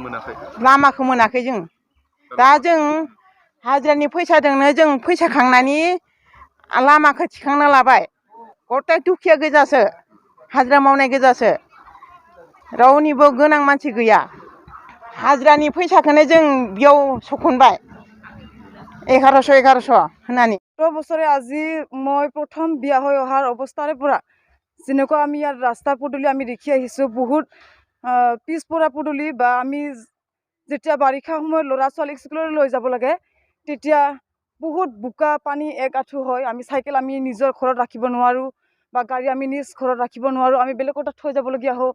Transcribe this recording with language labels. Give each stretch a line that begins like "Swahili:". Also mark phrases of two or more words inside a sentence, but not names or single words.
Bodo: मोनाखै जों दा जों हाजिरानि फैसाजोंनो जों फैसा खांनानै लामाखौ थिखांना लाबाय गथाय दुखिया गोजासो हाजिरा मावनाय गोजासो रावनिबो गोनां मानसि गैया हाजिरानि फैसाखौनो जों बेयाव सखनबाय 1100 होननानै
Assamese: বছৰে আজি মই প্ৰথম বিয়া হৈ অহাৰ অৱস্থাৰে পৰা যেনেকুৱা আমি ইয়াৰ ৰাস্তা পদূলি আমি দেখি আহিছোঁ বহুত পিছপৰা পদূলি বা আমি যেতিয়া বাৰিষা সময়ত ল'ৰা ছোৱালীক স্কুললৈ লৈ যাব লাগে তেতিয়া বহুত বোকা পানী এক আঁঠু হয় আমি চাইকেল আমি নিজৰ ঘৰত ৰাখিব নোৱাৰোঁ বা গাড়ী আমি নিজ ঘৰত ৰাখিব নোৱাৰোঁ আমি বেলেগৰ তাত থৈ যাবলগীয়া হওঁ